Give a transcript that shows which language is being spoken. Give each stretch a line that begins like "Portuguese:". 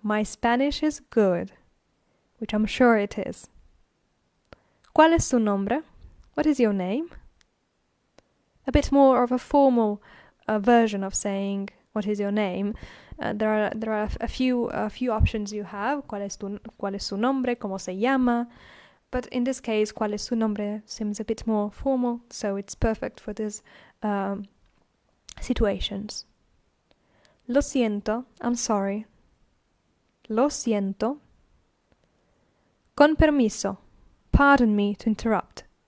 English: My Spanish is good. Which I'm sure it is.
Spanish: ¿Cuál es su nombre?
English: What is your name? A bit more of a formal version of saying what is your name. There are a few options you have.
Spanish: ¿Cuál es su nombre? ¿Cómo se llama?
English: But in this case,
Spanish: ¿cuál es su nombre?
English: Seems a bit more formal, so it's perfect for these situations.
Spanish: Lo siento,
English: I'm sorry.
Spanish: Lo siento. Con permiso.
English: Pardon me to interrupt.